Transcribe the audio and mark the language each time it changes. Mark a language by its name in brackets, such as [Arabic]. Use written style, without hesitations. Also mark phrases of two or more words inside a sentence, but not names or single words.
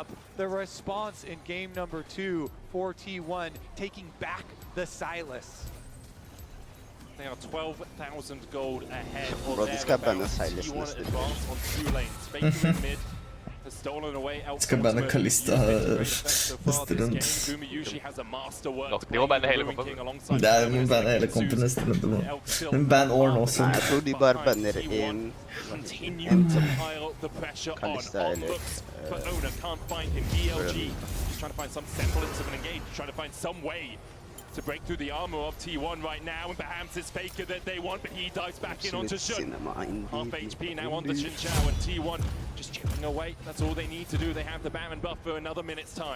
[English] The response in game number 2 for T1, taking back the Silas. They are 12,000 gold ahead. Bro, this guy banned the Silas. T1 advance on 2 lanes. Faker in mid has stolen away out. [Norwegian] Skal banne Kalista student. [English] Gumeyushi has a master work. [Norwegian] De må banne hele kompen. Det må banne hele kompen neste runde nå. Men ban Orn også. Nei, jeg tror de bare banner en Kalista eller [English] But Owner can't find him. BLG is trying to find some semblance of an engage, trying to find some way to break through the armor of T1 right now, and perhaps it's Faker that they want, but he dives back in onto Shun. Half HP now on the Xin Zhao, and T1 just chipping away. That's all they need to do. They have the Baron buff for another minute's time.